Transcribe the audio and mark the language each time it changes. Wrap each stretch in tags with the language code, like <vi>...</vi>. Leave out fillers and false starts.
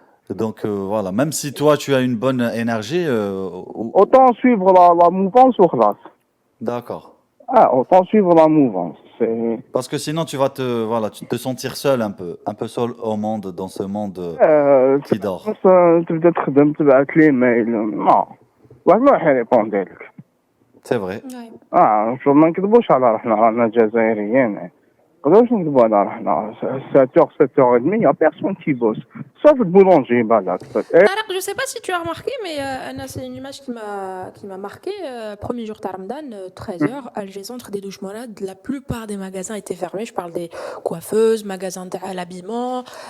<fr>Donc voilà, même si toi tu as une bonne énergie. Autant suivre la mouvance au khlas. D'accord. Ah, autant suivre la mouvance. Parce que sinon tu vas te sentir seul un peu seul au monde, dans ce monde qui dort.</fr> <ar>تبدا تخدم تبعت لي ميل ما واحد ما راح يريبوندي لك. C'est vrai. شو ما نكذبوش على روحنا رانا جزائريين. نقدروش نكذبوا على روحنا</ar> <fr>7h 7h30 y a personne qui bosse sauf le boulanger balade peut-être. Tarek, je sais pas si tu as remarqué, mais c'est une image qui m'a marqué. Premier jour de Ramadan, 13h, Alger Centre des douches malades. La plupart des magasins étaient fermés. Je parle des coiffeuses, magasins à l'habillement.</fr>